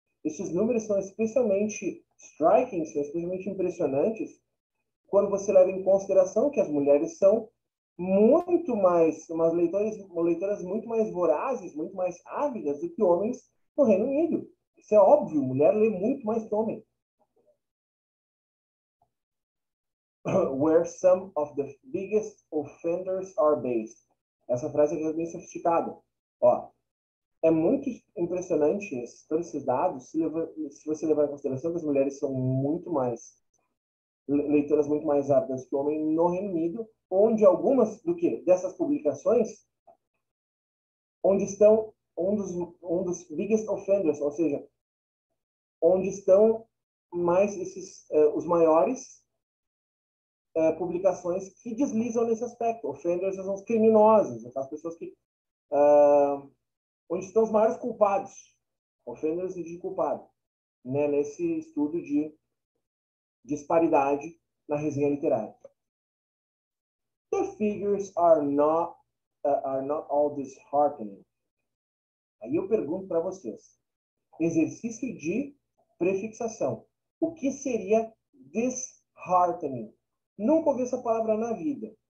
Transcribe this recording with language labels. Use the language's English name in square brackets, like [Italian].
[Portuguese] Esses números são especialmente striking, são especialmente impressionantes quando você leva em consideração que as mulheres são muito mais, leitoras muito mais vorazes, muito mais ávidas do que homens no Reino Unido. Isso é óbvio, mulher lê muito mais que homem. [English] Where some of the biggest offenders are based. [Portuguese] Essa frase aqui é bem sofisticada. Ó, é muito impressionante todos esses dados se você levar em consideração que as mulheres são muito mais leitoras muito mais ávidas que o homem no Reino Unido, onde algumas dessas publicações, onde estão um dos [English] biggest offenders, [Portuguese] ou seja, onde estão mais os maiores publicações que deslizam nesse aspecto. Offenders são os criminosos, aquelas pessoas que onde estão os maiores culpados, offenders e de culpado, né, nesse estudo de disparidade na resenha literária. [English] The figures are not all disheartening. [Portuguese] Aí eu pergunto para vocês, exercício de prefixação. O que seria disheartening? Nunca ouvi essa palavra na vida.